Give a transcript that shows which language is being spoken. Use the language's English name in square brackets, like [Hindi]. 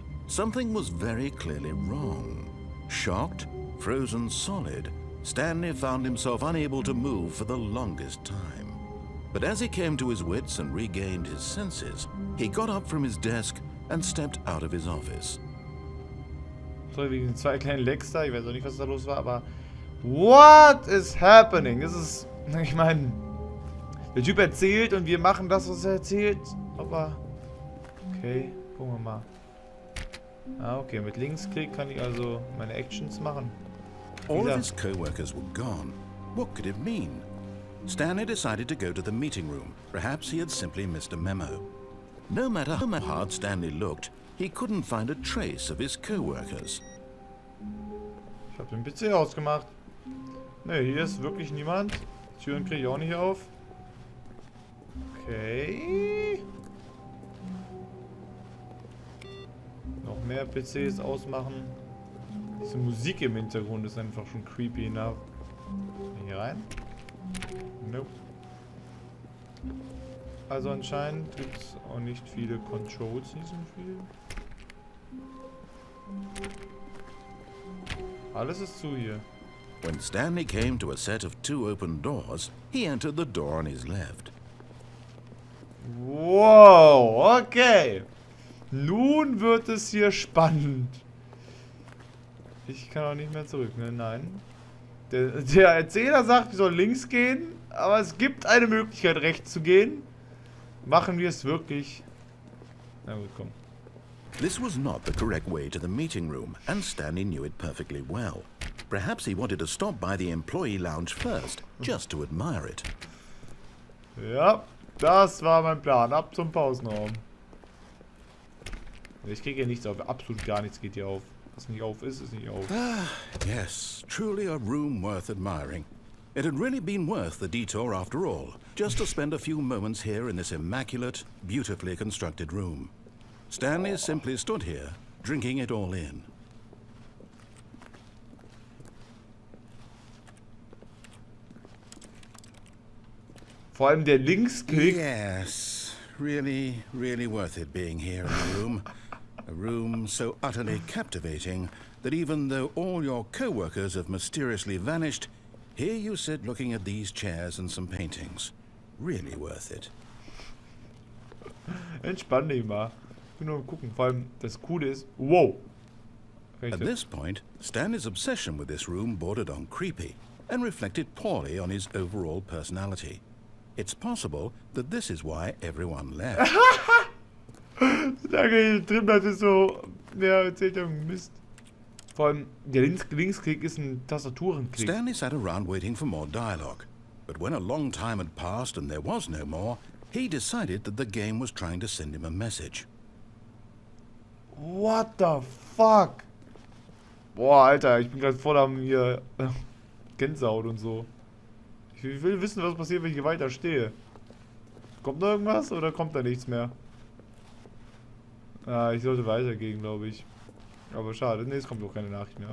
[English] Something was very clearly wrong. Shocked, frozen solid, Stanley found himself unable to move for the longest time. But as he came to his wits and regained his senses, he got up from his desk and stepped out of his office. [German] Sorry wegen den zwei kleinen Lecks da, ich weiß auch nicht, was da los war, aber [English] what is happening? [German] Das ist, ich meine, der Typ erzählt und wir machen das, was er erzählt, aber okay, gucken wir mal. Ah, okay, mit Linksklick kann ich also meine Actions machen. [English] All of his co-workers were gone. What could it mean? Stanley decided to go to the meeting room. Perhaps he had simply missed a memo. No matter how hard Stanley looked, he couldn't find a trace of his co-workers. [German] Ich habe den PC ausgemacht. Ne, hier ist wirklich niemand. Türen kriege ich auch nicht auf. Okay. Noch mehr PCs ausmachen. Diese Musik im Hintergrund ist einfach schon [English] creepy enough. [German] Hier rein? Nope. Also anscheinend gibt es auch nicht viele Controls in diesem Spiel. Alles ist zu hier. [English] When Stanley came to a set of 2 open doors, he entered the door on his left. Wow, okay. [German] Nun wird es hier spannend. Ich kann auch nicht mehr zurück, ne? Nein. Der Erzähler sagt, wir sollen links gehen, aber es gibt eine Möglichkeit, rechts zu gehen. Machen wir es wirklich? Na gut, komm. [English] This was not the correct way to the meeting room, and Stanley knew it perfectly well. Perhaps he wanted to stop by the employee lounge first, just to admire it. [German] Ja, das war mein Plan. Ab zum Pausenraum. Ich kriege hier nichts auf. Absolut gar nichts geht hier auf. Was nicht auf ist, ist nicht auf. [English] Yes, truly a room worth admiring. It had really been worth the detour after all, just to spend a few moments here in this immaculate, beautifully constructed room. Stanley simply stood here, drinking it all in. [German] Vor allem der Linksklick. [English] Yes, really, really worth it being here in the room. A room so utterly captivating that even though all your co-workers have mysteriously vanished, here you sit looking at these chairs and some paintings. Really worth it. [German] Entspann dich mal. Ich will nur gucken. Vor allem, das Coole ist... Wow. [English] At this point, Stanley's obsession with this room bordered on creepy and reflected poorly on his overall personality. It's possible that this is why everyone left. [German] Danke, hier drin bleibt, ist so... Ja, erzählt ja Mist. Vor allem, der Linksklick ist ein Tastaturenklick. [English] Stanley sat around waiting for more dialogue. But when a long time had passed and there was no more, he decided that the game was trying to send him a message. What the fuck? [German] Boah, Alter, ich bin gerade voll am hier Gänsehaut und so. Ich will wissen, was passiert, wenn ich hier weiter stehe. Kommt da irgendwas oder kommt da nichts mehr? Ah, ich sollte weitergehen, glaube ich. Aber schade, ne, es kommt doch keine Nachricht mehr.